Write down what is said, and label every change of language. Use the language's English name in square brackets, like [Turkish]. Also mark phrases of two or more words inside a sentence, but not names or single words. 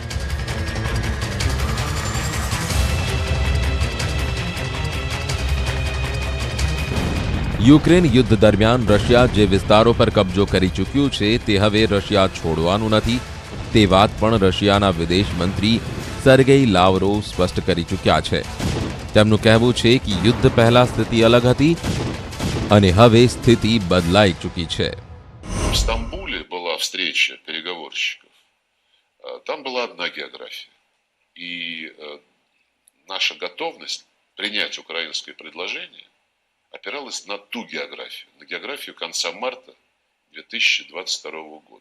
[Gujarati] યુક્રેન યુદ્ધ દરમિયાન રશિયા જે વિસ્તારો પર કબજો કરી ચૂક્યું છે તે હવે રશિયા છોડવાનું નથી, તે વાત પણ રશિયાના વિદેશ મંત્રી સર્ગેઈ લાવરોવ સ્પષ્ટ કરી ચૂક્યા છે. તેમનું કહેવું છે કે યુદ્ધ પહેલા સ્થિતિ અલગ હતી અને હવે સ્થિતિ બદલાઈ ચૂકી છે. [Russian] В Стамбуле была встреча переговорщиков. Там была одна география. И наша готовность принять украинское предложение опиралась на ту географию, на географию конца марта 2022 года.